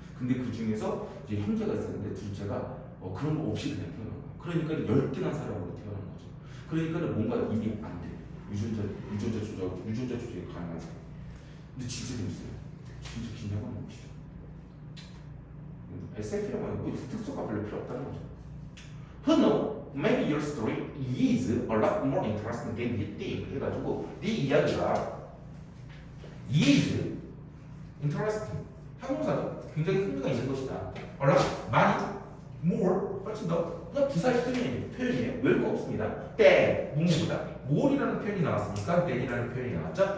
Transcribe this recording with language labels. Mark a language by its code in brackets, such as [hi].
[ko] 근데 그 중에서 이제 형제가 있었는데 둘째가 그런 거 없이 그냥 태어난 거예요. 그러니까 열등한 사람으로 태어난 거죠. 그러니까 뭔가 이미 안 돼. 유전자 조작이 가능한 사람. 근데 진짜 재밌어요. 진짜 긴장감 넘치죠. SF 영화에 뭐 특수가 별로 필요 없다는 거죠. [en] Who knows? Maybe your story is a lot more interesting than you think. [ko] 해가지고 네 이야기가 [en] is interesting. [ko] 형용사죠. 굉장히 흥미가 있는 것이다. a lot, 많이, more, 훨씬 더 그냥 부사의 표현이에요. 외울 거 없습니다. than, 뭐보다 more이라는 표현이 나왔으니까 than이라는 표현이 나왔죠.